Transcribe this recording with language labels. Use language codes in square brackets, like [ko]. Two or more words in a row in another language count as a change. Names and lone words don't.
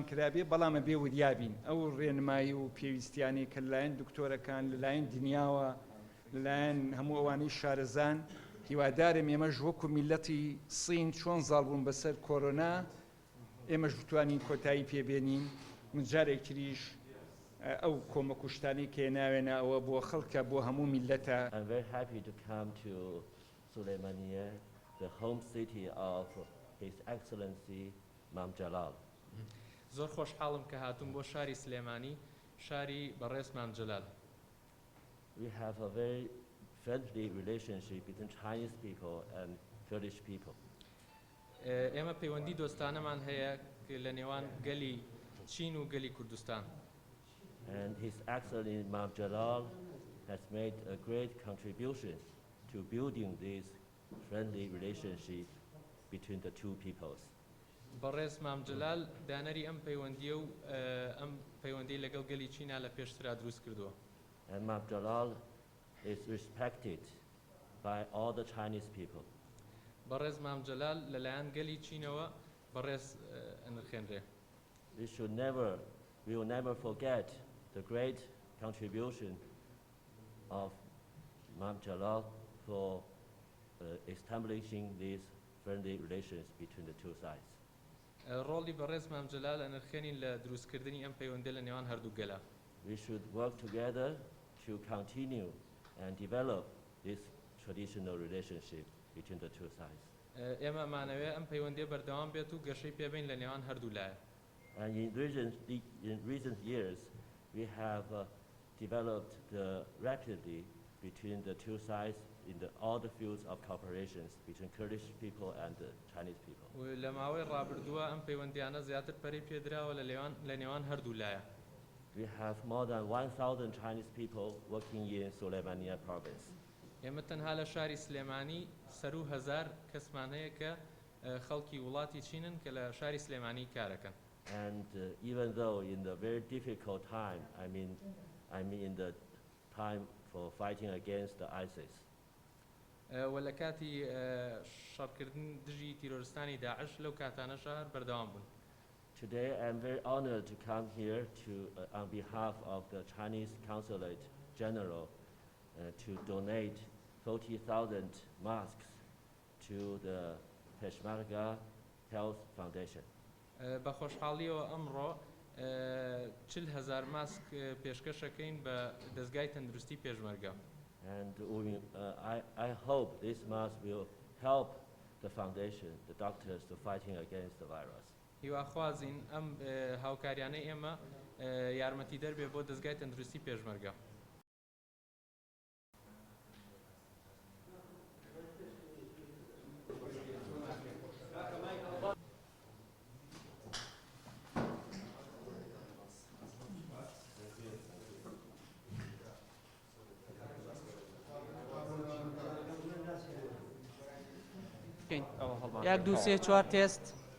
[ckb] کرابێ بەڵامە بێ وریابین ئەو ڕێنمایی و پێویستیانی کە لەلایەن دکتۆرەکان لەلایەن دنیاوە لەلایەن هەموو ئەوانەی شارەزان هیوادارم ئێمەش وەکو میلەتی سین چۆن زاڵ بوون بەسەر کۆڕۆنا ئێمەش بتوانین کۆتایی پێبێنین جارێک تریش ئەو کۆمەکوشتانی کە ناوێنە ئەوە بۆ خەڵکە بۆ هەموو میلەتە. [en] I'm very happy to come to Sulaymaniyya, the home city of His Excellency Imam Jalal. [ckb] زۆر خۆشحاڵم کە هاتووم بۆ شاری سلێمانی شاری بەڕێز مام جەلال. [en] We have a very friendly relationship between Chinese people and Kurdish people. [ckb] ئێمە پەیوەندی دۆستانەمان هەیە لە نێوان گەلی چین و گەلی کوردستان. [en] And His Excellency Imam Jalal has made a great contribution to building this friendly relationship between the two peoples. [ckb] بەڕێز مام جەلال دانەری ئەم پەیوەندیە و ئەم پەیوەندی لەگەڵ گەلی چینا لە پێشترا دروست کردووە. [en] And Imam Jalal is respected by all the Chinese people. [ckb] بەڕێز مام جەلال لەلایەن گەلی چینەوە بەڕێز ئەنرخێنرێ. [en] We will never forget the great contribution of Imam Jalal for establishing these friendly relations between the two sides. [ckb] ڕۆڵی بەڕێز مام جەلال ئەنرخێنین لە دروستکردنی ئەم پەیوەندیە لە نێوان هەردوو گەلە. [en] We should work together to continue and develop this traditional relationship between the two sides. [ckb] ئێمە ئەمانەوێ ئەم پەیوەندیە بەردەوام بێت و گەشەی پێبین لە نێوان هەردوو لایە. [en] And in recent years, we have developed rapidly between the two sides in all the fields of cooperations between Kurdish people and the Chinese people. [ckb] لە ماوەی ڕابردووە ئەم پەیوەندیانە زیاتر پەرەی پێدراوە لە نێوان هەردوو لایە. [en] We have more than 1,000 Chinese people working in Sulaymaniyya province. [ckb] ئێمە تەنها لە شاری سلێمانی سەر و هەزار کەسمان هەیە کە خەڵکی وڵاتی چینن کە لە شاری سلێمانی کارەکەن. [en] And even though in the very difficult time, I mean in the time for fighting against the ISIS. [ckb] و لە کاتی شەڕکردن دژی تیرۆریستانی داعش لەو کاتانە شار بەردەوام بوون. [en] Today I'm very honored to come here on behalf of the Chinese Consulate General to donate 40,000 masks to the Peshmerga Health Foundation. [ckb] بە خۆشحاڵیەوە ئەمڕۆ 40,000 ماسک پێشکەشەکەین بە دەستگای تەندروستی پێشمەرگە. [en] And I hope this mask will help the foundation, the doctors, to fighting against the virus. [ckb] هیواخوازین ئەم هاوکاریانەی ئێمە یارمەتی دەربێ بۆ دەستگای تەندروستی پێشمەرگە. [fa] یک دو سه چهار تست